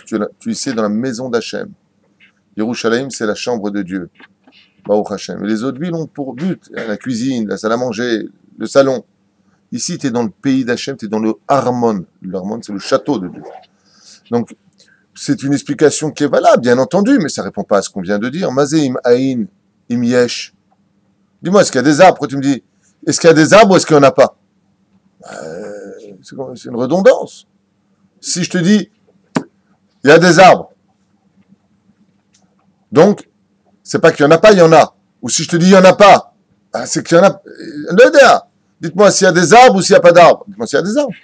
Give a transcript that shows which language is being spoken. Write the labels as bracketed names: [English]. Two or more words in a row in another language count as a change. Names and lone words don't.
[French] Tu es ici dans la maison d'Hachem. Yerushalayim, c'est la chambre de Dieu. [Hebrew] ברוך השם. [French] Et les autres villes ont pour but la cuisine, la salle à manger, le salon. Ici, tu es dans le pays d'Hachem, tu es dans le Harmon. Le Harmon, c'est le château de Dieu. Donc, c'est une explication qui est valable, bien entendu, mais ça ne répond pas à ce qu'on vient de dire. [Hebrew] מה זה אם אין אם יש. [French] Dis-moi, est-ce qu'il y a des arbres? Pourquoi tu me dis, est-ce qu'il y a des arbres ou est-ce qu'il n'y en a pas? C'est une redondance. Si je te dis, il y a des arbres, donc C'est pas qu'il y en a pas, il y en a. Ou si je te dis il y en a pas, c'est qu'il y en a. Dites-moi s'il y a des arbres ou s'il n'y a pas d'arbres. Dites-moi s'il y a des arbres.